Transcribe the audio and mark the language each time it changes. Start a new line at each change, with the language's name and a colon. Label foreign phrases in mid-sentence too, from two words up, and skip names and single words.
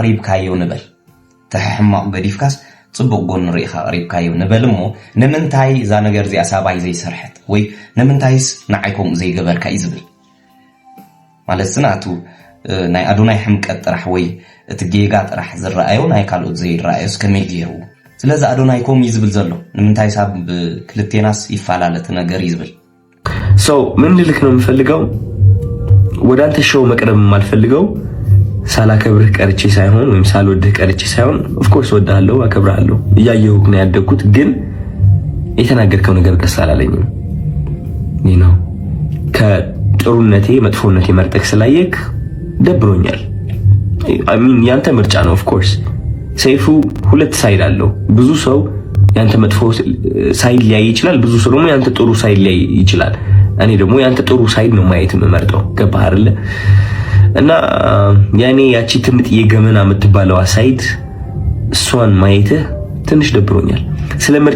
Tigrinya: ርኢኻ ኣቕሪብካዮ ንበል ተሕማቕ ገዲፍካስ ጽቡቅ ጎን ርኢኻ ቀሪብካዮ ንበልሞ ንምንታይ እዛ ነገር እዚኣ ሳባይ ዘይሰርሐት ወይ ንምንታይስ ንዓይኮም ዘይገበርካ እዩ ዝብል ማለት ስናቱ ናይ ኣዶናይ ሕምቀት ጥራሕ ወይ እቲ ጌጋ ጥራሕ ዝረኣዮ ናይ ካልኦት ዘይረኣዮ እስከመይ ገይሩ ስለዚ ኣዶናይኮም እዩ ዝብል ዘሎ ንምንታይ ሳብ ክልቴናስ ይፈላለት ነገር እዩ ዝብል
Amharic: ምን ልልክ ነው የምፈልገው ወደ አንተ ሾው መቅረብ የማልፈልገው ሳላከብርህ ቀርቼ ሳይሆን ወይም ሳልወድህ ቀርቼ ሳይሆን
English: of course
Amharic: ወድሃለሁ አከብርሃለሁ እያየሁህ ነው ያደግኩት ግን የተናገርከው ነገር ደስ አላለኝም ከጥሩነቴ መጥፎነቴ መርጠቅ ስላየክ ደብሮኛል ያንተ ምርጫ ነው
English: of course
Amharic: ሰይፉ ሁለት ሳይድ አለው ብዙ ሰው ያንተ መጥፎ ሳይድ ሊያይ ይችላል ብዙ ሰው ደግሞ ያንተ ጥሩ ሳይድ ሊያይ ይችላል እኔ ደግሞ ያንተ ጥሩ ሳይድ ነው ማየት የምመርጠው ገባህ አይደለ እና ያኔ ያቺ ትምጥ የገመና የምትባለው ሳይድ እሷን ማየት ትንሽ ደብሮኛል ስለምርጫ